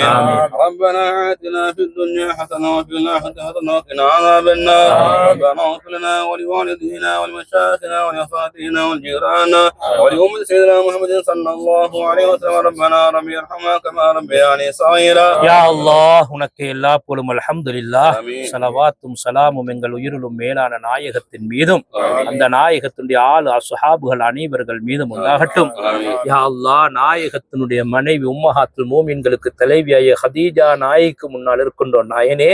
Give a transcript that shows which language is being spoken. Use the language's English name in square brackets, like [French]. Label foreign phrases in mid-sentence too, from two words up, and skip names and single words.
[Arabic] ربنا آتنا في الدنيا حسنه وفي الاخره حسنه وقنا عذاب النار. ربنا اغفر لنا ولوالدينا ولمشايخنا ولأساتذتنا والجيران ولأمة سيدنا محمد صلى الله عليه وسلم. ربنا ربي ارحمنا كما ربياني صغيرا. [Tamil] யா அல்லாஹ், உனக்கு எல்லா புகழும் அல்ஹம்துலில்லாஹ். ஸலவாத்தும் ஸலாமும் எங்கள் உயிரிலும் மேலான நாயகத்தின் மீதும் அந்த நாயகத்தினுடைய ஆளு அஸ்ஹாபுகள் அனைவர்கள் மீதும் உண்டாகட்டும். யா அல்லாஹ், நாயகத்தினுடைய மனைவி உம்மஹாத்துல் மூமின்களுக்கு தலைவியாய ஹதீஜா நாய்க்கு முன்னால் இருக்கின்றோம் நாயனே.